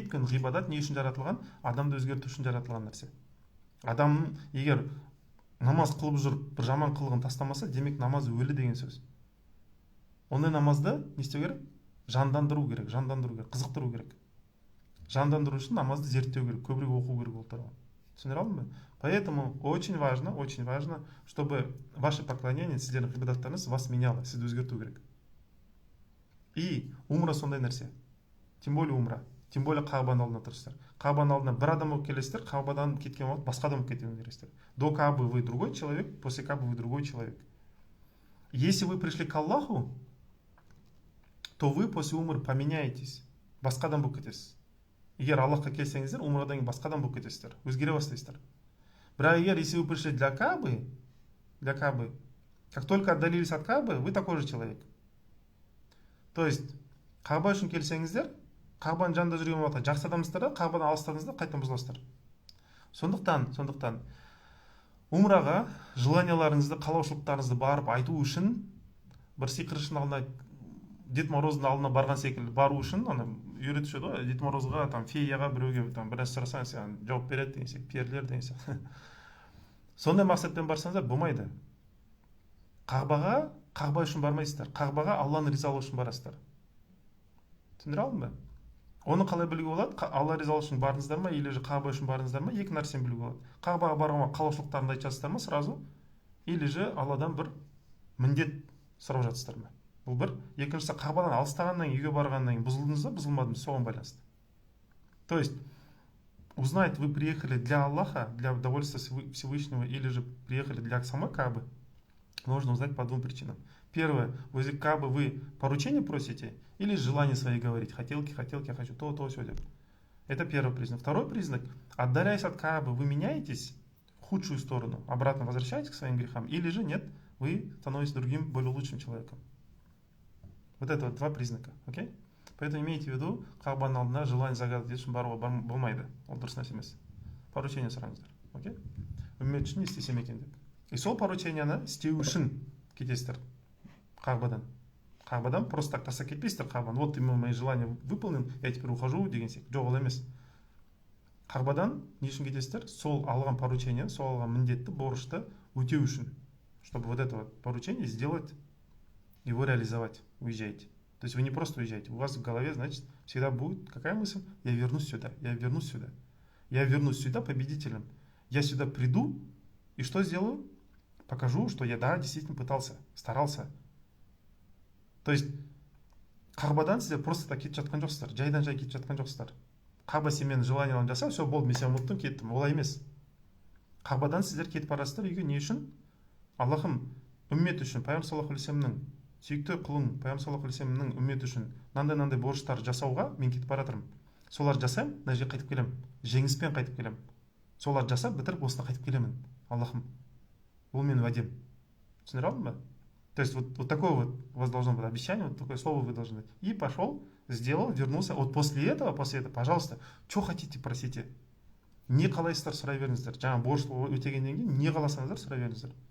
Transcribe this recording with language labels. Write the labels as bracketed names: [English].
[Kazakh] Өйткені ғибадат не үшін жаратылған? Адамды өзгерту үшін жаратылған нәрсе. Адам егер намаз қылып жүріп бір жаман қылығын тастамаса, демек намаз өлі деген сөз. Ондай намазды не істеу керек? Жандандыру керек, қызықтыру керек. Жандандыру үшін намазды зерттеу керек, көбірек оқу керек ол туралы. Түсіндіре алдым ба? [Russian] Поэтому очень важно, чтобы ваше поклонение, [Kazakh] сіздердің ғибадаттарыңыз [Russian] вас меняло, [Kazakh] сізді өзгерту керек. И умра сондай нәрсе. [Russian] Тем более умра. [Kazakh] Тем более Каабаның алдына тұрсыздар. Каабаның алдына бір адам болып келесіздер, Каабадан кеткен уақыт басқа адам болып кетуін кересіздер. [Russian] До Каабы вы другой человек, после Каабы вы другой человек. Если вы пришли к Аллаху, то вы после умры поменяетесь. [Kazakh] Басқа адам болып кетесіз. Егер Аллахқа келсеңіздер, умрадан кейін басқа адам болып кетесіздер, өзгере бастайсыздар. Бірақ егер [Russian] если вы пришли для Каабы, как только отдалились от Каабы, вы такой же человек. То есть [Kazakh] Кааба үшін келсеңіздер, Каабаның жанында жүрген уақытта жақсы адамсыздар да, Каабадан алыстадыңыздар, қайтадан бұзыласыздар. Сондықтан умраға желанияларыңызды, қалаушылықтарыңызды барып айту үшін, бір сиқыршының алдына, Дед Мороздың алдына барған секілді бару үшін, ана үйретуші ғой, Дед Морозға, там феяға біреуге біраз сұрасаң, саған жауап береді деген сияқты, перілер деген сияқты. Сондай мақсатпен барсаңыздар болмайды. Қағба үшін бармайсыздар. Қағбаға Алланың ризалығы үшін барасыздар. Түсіндіре алдым ба? Оны қалай білуге болады? Алла ризалығы үшін барыңыздар ма, [Russian] или же [Kazakh] Қағба үшін барыңыздар ма? Екі нәрсені білуге болады. Қағбаға барғанға қалаушылықтарыңды айтасыздар ма сразу, [Russian] или же [Kazakh] Алладан бір міндет сұрап жатсыздар ма? Бұл бір. Екіншісі, Қағбадан алыстағаннан үйге барғаннан кейін бұзылдыңыз ба, бұзылмадыңыз, соған байланысты. [Russian] То есть узнать, вы приехали для Аллаха, для удовольствия Всевышнего, или же приехали для самой Каабы, можно узнать по двум причинам. Первое, возле Каабы вы поручение просите, или желание свои говорить, хотелки, я хочу то, все. Это первый признак. Второй признак, отдаляясь от Каабы, вы меняетесь в худшую сторону, обратно возвращаетесь к своим грехам, или же нет, вы становитесь другим, более лучшим человеком. Вот это вот два признака, окей? Поэтому имейте в виду, [Kazakh] Каабаның алдына [Russian] желание загадать [Kazakh] үшін баруға болмайды. Ол дұрыс нәрсе емес. Поручение сұраңыздар, окей? Үммет үшін не істесем екен деп. И сол поручениені істеу үшін кетесіздер Каабадан. Каабадан просто так тастап кетпейсіздер Каабаны. [Russian] Вот именно мои желания выполнен, я теперь ухожу [Kazakh] деген сияқты. Жоқ, ол емес. Каабадан не үшін кетесіздер? Сол алған поручение, сол алған міндетті, борышты өтеу үшін. [Russian] Чтобы вот это вот поручение сделать, его реализовать, уезжаете. То есть вы не просто уезжаете, у вас в голове, значит, всегда будет какая мысль? Я вернусь сюда. Я вернусь сюда победителем. Я сюда приду и что сделаю? Покажу, что я, да, действительно пытался, старался. То есть [Kazakh] Каабадан сіздер просто так кетіп жатқан жоқсыздар, жайдан жай кетіп жатқан жоқсыздар. Кааба сен менің желанияларымды жаса, все болды, мен сені ұмыттым, кеттім. Олай емес. Каабадан сіздер кетіп барасыздар үйге не үшін? Аллахым үммет үшін, пайғамбар саллаллаху алейхи вассаламның сүйікті құлың, пайғамбар саллаллаху алейхи вассаламның үмметі үшін мынандай борыштар жасауға мен кетіп бара жатырмын. Соларды жасаймын, мына жерге қайтып келемін. Жеңіспен қайтып келемін. Соларды жасап бітіріп осында қайтып келемін. Аллахым, бұл менің уәдем. Түсіндіре алдым ба? [Russian] То есть вот такое вот у вас должно быть обещание, вот такое слово вы должны. И пошел, сделал, вернулся. Вот после этого, пожалуйста, что хотите, просите. [Kazakh] Не қалайсыздар, сұрай беріңіздер. Жаңа борыш өтегеннен кейін не қаласаңыздар, сұрай беріңіздер.